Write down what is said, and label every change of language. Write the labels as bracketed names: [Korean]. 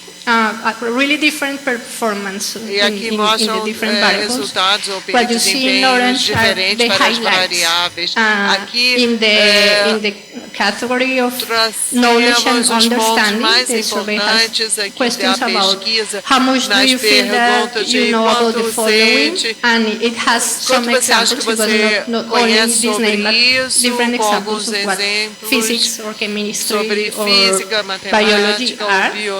[English] A really different performance [Portuguese] e aqui mostram resultados ou desempenhos diferentes para as variáveis. Aqui [English] in the category of knowledge and understanding, the survey has questions about how much do you feel that you know about the following, and it has some examples, because not only this name, but different examples of what physics or chemistry or biology are.